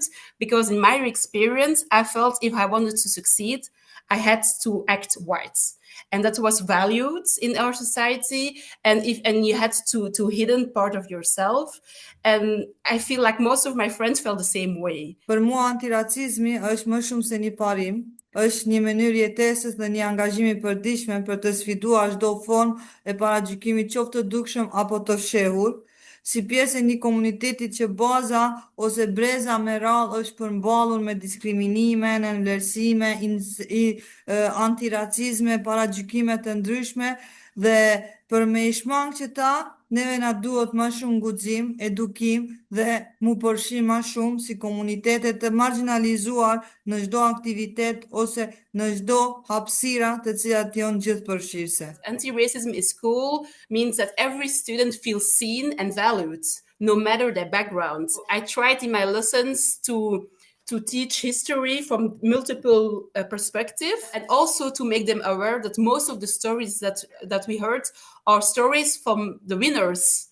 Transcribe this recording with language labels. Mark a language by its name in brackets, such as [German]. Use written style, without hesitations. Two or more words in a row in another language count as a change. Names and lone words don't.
[English] Because in my experience, I felt if I wanted to succeed, I had to act white. And that was valued in our society, and you had to hidden part of yourself. And I feel like most of my friends felt the same way. [Albanian] Për mua antiracizmi është më shumë se një parim, është një mënyrë jetesës dhe një angazhim i përditshëm për të sfiduar çdo formë e paragjykimit, qoftë të dukshëm apo të fshehur, si pjesë e një komuniteti që baza ose breza me radhë është përmballur me diskriminime, nënvlerësime, antiracizme, paragjykime të ndryshme, dhe për me i shmang që ta, neve na duhet më shumë guxim, edukim dhe mu përfshi më shumë si komunitete të marginalizuar në çdo aktivitet ose në çdo hapësira të cilat janë gjithëpërfshirëse. [English] Anti-racism in school means that every student feels seen and valued, no matter their background. I tried in my lessons to teach history from multiple perspectives, and also to make them aware that most of the stories that we heard are stories from the winners.